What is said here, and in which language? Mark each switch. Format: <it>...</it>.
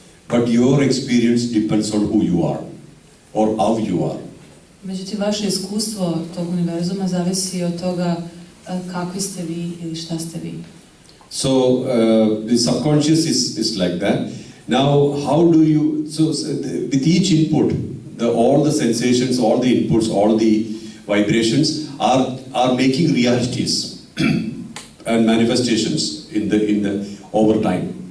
<en>But your experience depends on who you are or how you are.</en> <sr>Međutim, vaše iskustvo tog univerzuma zavisi od toga kakvi ste vi ili šta ste vi.</sr> <en>So the subconscious is like that. Now, how do you? With each input, all the sensations, all the inputs, all the vibrations are making realities and manifestations in the over time.</en>